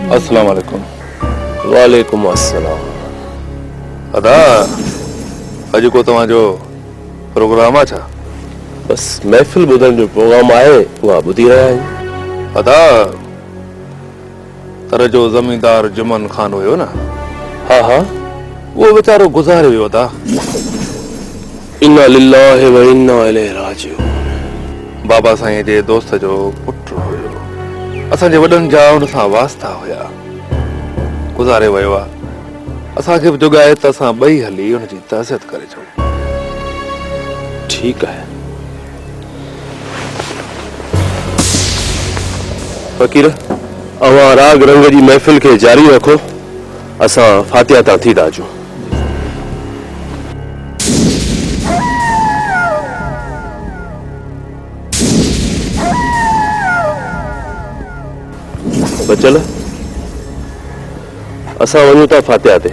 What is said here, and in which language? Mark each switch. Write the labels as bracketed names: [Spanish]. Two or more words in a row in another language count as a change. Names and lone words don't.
[Arabic] السلام عليكم. وعليكم السلام. [Sindhi] अदा अॼु को तव्हांजो प्रोग्राम आहे छा? बस महफ़िल ॿुधण जो प्रोग्राम आहे, उहा ॿुधी रहिया आहियूं। अदा तर जो ज़मींदार जुमन खान हुयो न? हा हा, वो बेचारो गुज़ारे वियो अदा। [Arabic] إنا لله وإنا إليه راجعون. [Sindhi] बाबा साईं जे दोस्त जो पुटु हुयो। असांजे वॾनि जा हुन सां वास्ता हुया। गुज़ारे वियो आहे। असांखे बि जुगाए त असां ॿई हली हुनजी तहज़ियत करे छॾूं। [Hindi] ठीक है [Sindhi] फ़कीर, अवां राग रंग जी महफ़िल के जारी रखो, असां फातिहा तां थी था अचूं। बचल असां वञूं था फातिहा ते।